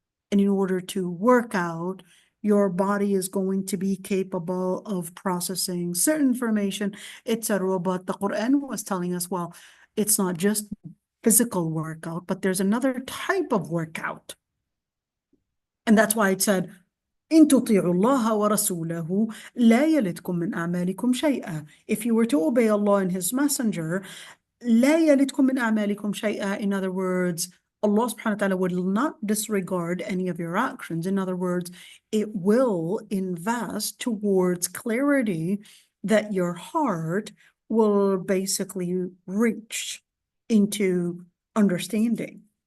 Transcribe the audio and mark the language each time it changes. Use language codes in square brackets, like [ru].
[en] And in order to work out, your body is going to be capable of processing certain information, etc. But the Quran was telling us, well, it's not just physical workout, but there's another type of workout. And that's why it said, [ar] إن تطيعوا الله ورسوله لا يلدكم من أعمالكم شيئا. [en] If you were to obey Allah and His Messenger, [ar] لا يلدكم من أعمالكم شيئا. [en] In other words, Allah subhanahu wa ta'ala will not disregard any of your actions. In other words, it will invest towards clarity that your heart will basically reach into understanding.